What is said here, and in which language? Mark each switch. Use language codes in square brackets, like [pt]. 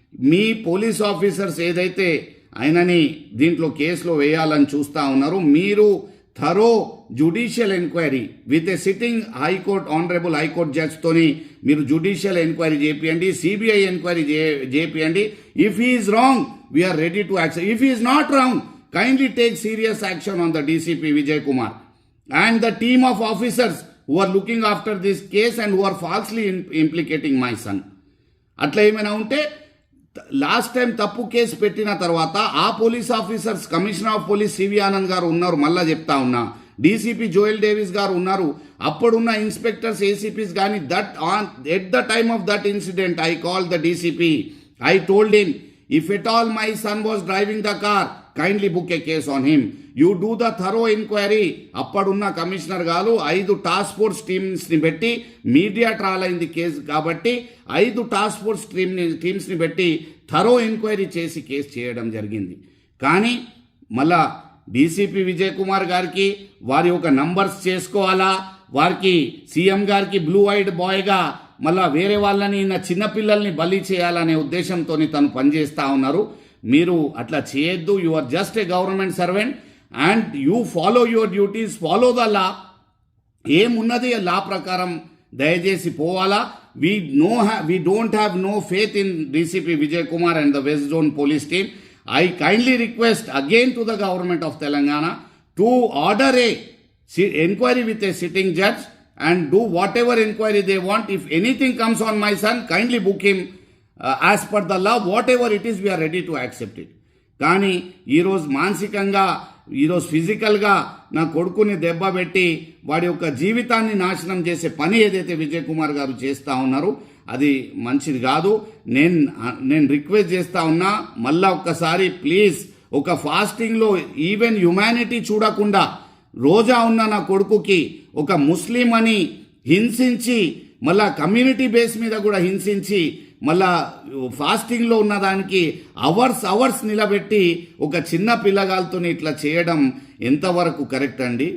[te] మీ police officers ఏదైతే ఆయనని దీంట్లో కేసులో వేయాలని చూస్తూ ఉన్నారు, మీరు thorough judicial enquiry with ఏ sitting high court honourable high court జడ్జ్తోని మీరు judicial enquiry చేపియండి, CBI enquiry చేపియండి. [en] If he is wrong we're ready to accept. If he is not wrong, kindly take serious action on the DCP Vijay Kumar and the team of officers who are looking after this case and who are falsely implicating my son. [te] అట్లా ఏమైనా ఉంటే last time తప్పు case పెట్టిన తర్వాత ఆ police officers, commissioner of police CV Anand గారు ఉన్నారు, మళ్ళా చెప్తా ఉన్నా, డీసీపీ జోయల్ డేవిస్ గారు ఉన్నారు, అప్పుడున్న ఇన్స్పెక్టర్స్ ఏసీపీస్ కానీ [en] At the time of that incident I call the DCP. I told him, if at all my son was driving the car, kindly book a case on him. You do the thorough inquiry. [te] అప్పుడున్న commissioner గారు 5 task force టీమ్స్ని పెట్టి, media troll అయింది case కాబట్టి 5 task force టీమ్స్ని పెట్టి thorough enquiry చేసి case చేయడం జరిగింది. కానీ మళ్ళా డీసీపీ విజయ్ కుమార్ గారికి వారి ఒక నంబర్స్ చేసుకోవాలా, వారికి సీఎం గారికి బ్లూ ఐడ్ బాయ్గా మళ్ళా వేరే వాళ్ళని నా చిన్నపిల్లల్ని బలి చేయాలనే ఉద్దేశంతో తను పనిచేస్తూ ఉన్నారు. మీరు అట్లా చేయొద్దు. [en] You are just a government servant and you follow your duties, follow the law. [te] ఏమున్నది లా ప్రకారం దయచేసి పోవాలా. [en] we don't have no faith in DCP Vijay Kumar and the West Zone police team. I kindly request again to the government of Telangana to order a inquiry with a sitting judge and do whatever inquiry they want. If anything comes on my son, kindly book him as per the law. Whatever it is, we are ready to accept it. [te] కానీ ఈరోజు మానసికంగా, ఈరోజు ఫిజికల్గా నా కొడుకుని దెబ్బ పెట్టి వాడి యొక్క జీవితాన్ని నాశనం చేసే పని ఏదైతే విజయ్ కుమార్ గారు చేస్తూ ఉన్నారో అది మంచిది కాదు. నేను రిక్వెస్ట్ చేస్తూ ఉన్నా, మళ్ళా ఒక్కసారి ప్లీజ్, ఒక ఫాస్టింగ్లో ఈవెన్ హ్యుమానిటీ చూడకుండా రోజా ఉన్న నా కొడుకుకి ఒక ముస్లిం అని హింసించి, మళ్ళా కమ్యూనిటీ బేస్ మీద కూడా హింసించి, మళ్ళా ఫాస్టింగ్లో ఉన్నదానికి అవర్స్ నిలబెట్టి ఒక చిన్న పిల్లగాలతో ఇట్లా చేయడం ఎంతవరకు కరెక్ట్ అండి?